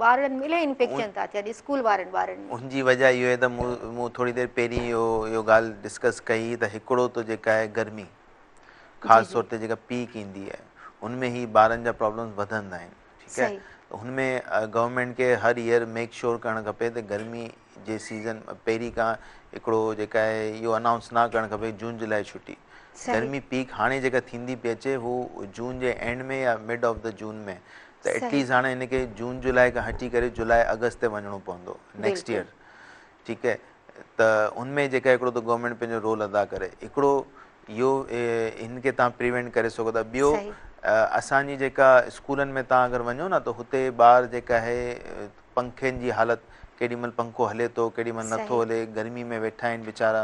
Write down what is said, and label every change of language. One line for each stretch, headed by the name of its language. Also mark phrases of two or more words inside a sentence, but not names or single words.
Sindhi: ॿारनि में इलाही इन्फेक्शन था थियनि स्कूल ॿारनि में। उनजी वजह इहो आहे त मूं थोरी देरि पहिरीं इहो ॻाल्हि डिस्कस कई त हिकिड़ो त जेका आहे गर्मी, ख़ासि तौर ते जेका पीक ईंदी आहे उनमें ही ॿारनि जा प्रॉब्लम्स वधंदा आहिनि। ठीकु आहे, त हुनमें गवर्नमेंट खे हर
English: year make sure
Sindhi: करणु खपे त गर्मी जे सीज़न पहिरीं खां हिकिड़ो जेका आहे इहो अनाउंस न करणु खपे जून जुलाई छुटी। गर्मी पीक हाणे जेका थींदी पई अचे हू जून जे एंड में या
English: mid of the June
Sindhi: में, त एटलीस्ट हाणे हिनखे जून जुलाई खां हटी करे जुलाई अगस्त ते वञिणो पवंदो
English: next year.
Sindhi: ठीकु आहे, त उनमें जेका हिकिड़ो त गवर्नमेंट पंहिंजो रोल अदा करे, हिकिड़ो इहो हिनखे तव्हां प्रिवेंट करे सघो था। ॿियो असांजी जेका स्कूलनि में तव्हां अगरि वञो न त हुते ॿार जेका आहे पंखनि जी हालति, केॾीमहिल पंखो हले थो केॾीमहिल नथो हले, गर्मी में वेठा आहिनि वीचारा।